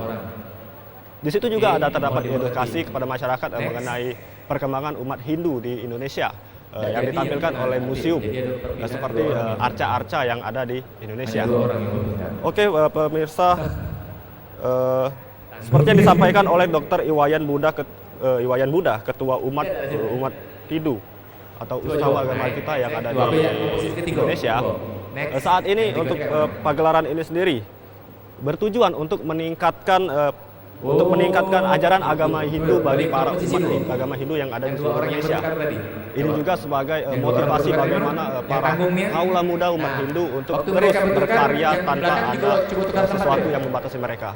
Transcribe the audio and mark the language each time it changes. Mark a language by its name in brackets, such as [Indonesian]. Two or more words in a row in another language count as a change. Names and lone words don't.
[Indonesian] Di situ juga terdapat edukasi kepada masyarakat mengenai perkembangan umat Hindu di Indonesia yang ditampilkan oleh museum seperti arca-arca yang ada di Indonesia. Oke, pemirsa, seperti yang disampaikan oleh Dr. Iwayan Buddha, Ketua Umat Hindu atau Utsawa Dharma Gita yang ada di Indonesia. Saat ini untuk pagelaran ini sendiri bertujuan untuk meningkatkan ajaran agama Hindu bagi para umat agama Hindu yang ada di seluruh Indonesia. Ini juga sebagai motivasi bagaimana para kaula muda umat Hindu untuk terus berkarya tanpa ada sesuatu yang membatasi mereka.